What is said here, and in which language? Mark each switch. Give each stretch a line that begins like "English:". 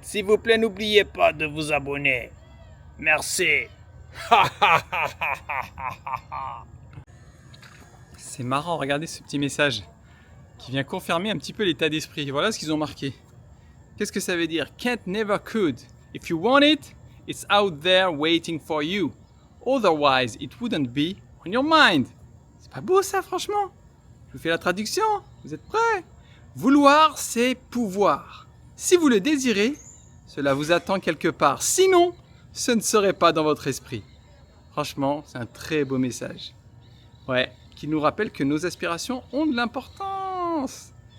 French: S'il vous plaît, n'oubliez pas de vous abonner. Merci. C'est marrant, regardez ce petit message qui vient confirmer un petit peu l'état d'esprit. Voilà ce qu'ils ont marqué. Qu'est-ce que ça veut dire?
English: Can't never could. If you want it, it's out there waiting for you. Otherwise, it wouldn't be on your mind.
French: C'est pas beau ça, franchement? Je vous fais la traduction. Vous êtes prêts? Vouloir, c'est pouvoir. Si vous le désirez, cela vous attend quelque part. Sinon, ce ne serait pas dans votre esprit. Franchement, c'est un très beau message. Ouais, qui nous rappelle que nos aspirations ont de l'importance.